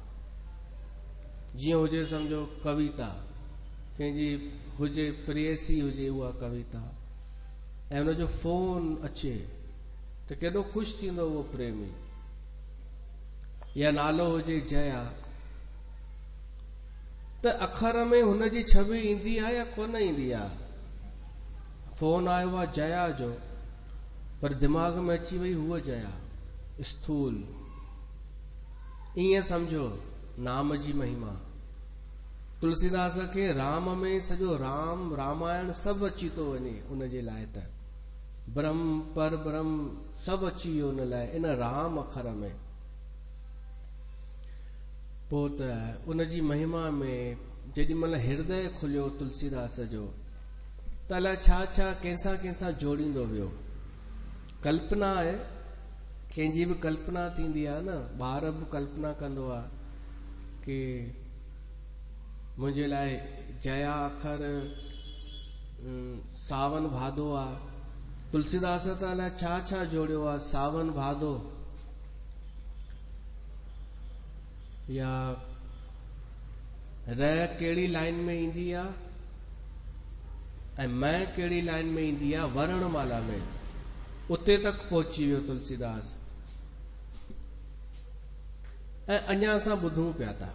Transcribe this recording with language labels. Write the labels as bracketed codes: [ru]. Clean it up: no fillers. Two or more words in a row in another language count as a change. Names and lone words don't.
[sd] जीअं हुजे सम्झो कविता, कंहिंजी हुजे प्रेयसी हुजे उहा कविता, ऐं उनजो फोन अचे त केॾो ख़ुशि थींदो उहो प्रेमी। या नालो हुजे जया, त अखर में हुनजी छवि ईंदी आहे या कोन ईंदी आहे। फोन आयो आहे जया जो, पर दिमाग में अची वई हुअ जया स्थूल। ईअं समझो नाम जी महिमा। तुलसीदास खे राम में सॼो राम रामायण सभु अची थो वञे उनजे लाइ, त ब्रह्म पर ब्रह्म सभु अची वियो उन लाइ, इन राम अखर में। पोइ त उनजी महिमा में जेॾी महिल हृदय खुलियो तुलसीदास जो, त अलाए छा छा कंहिंसां जोड़ींदो वियो। कल्पना आहे, कंहिंजी बि कल्पना थींदी आहे न, ॿार बि कल्पना कंदो आहे कि मुंहिंजे लाइ जया अखर सावन भादो आहे। तुलसीदास त अलाए छा छा जोड़ियो आहे, सावन भादो, या र कहिड़ी लाइन में ईंदी आहे ऐं मैं कहिड़ी लाइन में ईंदी आहे, वर्णमाला में, उते तक पहुची वियो तुलसीदास। ऐं अञा असां ॿुधूं पिया था।